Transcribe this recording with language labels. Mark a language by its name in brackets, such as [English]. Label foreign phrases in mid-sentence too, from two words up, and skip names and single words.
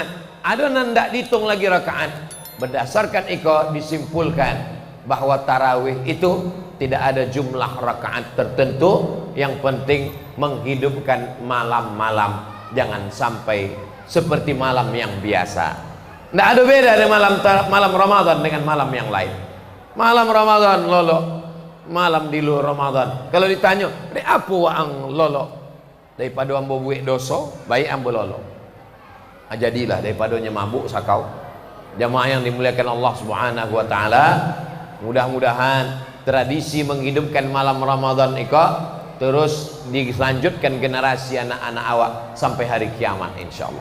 [Indonesian] Ada yang tidak dihitung lagi rakaat. Berdasarkan itu disimpulkan bahwa tarawih itu tidak ada jumlah rakaat tertentu. Yang penting menghidupkan malam-malam, jangan sampai seperti malam yang biasa. Tidak ada beda dengan malam Ramadan dengan malam yang lain. Malam Ramadan lolo, malam di luar Ramadan. Kalau ditanya, [Minangkabau] "Dek apa waang lolo?" Daripada ambo buik dosa, baik ambo lolo. [Indonesian] Jadilah daripadanya mabuk sakau. Jamaah yang dimuliakan [Arabic] الله سبحانه وتعالى, [Indonesian] mudah-mudahan tradisi menghidupkan malam Ramadan itu terus dilanjutkan generasi anak-anak awak sampai hari kiamat insyaallah.